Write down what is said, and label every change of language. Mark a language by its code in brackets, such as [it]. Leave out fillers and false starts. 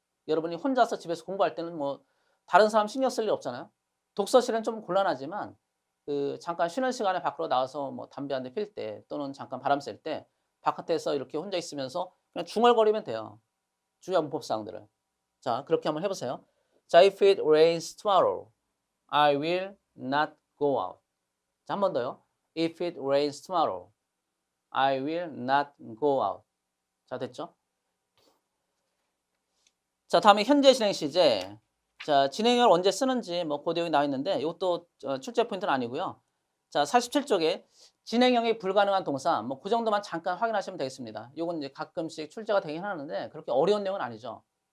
[ko] 여러분이 혼자서 집에서 공부할 때는 뭐 다른 사람 신경 쓸 일 없잖아요. 독서실은 좀 곤란하지만 잠깐 쉬는 시간에 밖으로 나와서 뭐 담배 한 대 필 때 또는 잠깐 바람 쐴 때 바깥에서 이렇게 혼자 있으면서 그냥 중얼거리면 돼요. 중요한 문법 사항들을. 자, 그렇게 한번 해보세요. [en] 자, if it rains tomorrow, I will not go out. [ko] 자, 한 번 더요. [en] If it rains tomorrow, I will not go out. [ko] 자, 됐죠? 자, 다음에 현재 진행 시제. 자, 진행형을 언제 쓰는지 뭐 그 내용이 나와 있는데 이것도 출제 포인트는 아니고요. 자, 47쪽에 진행형이 불가능한 동사 뭐 그 정도만 잠깐 확인하시면 되겠습니다. 이건 이제 가끔씩 출제가 되긴 하는데 그렇게 어려운 내용은 아니죠.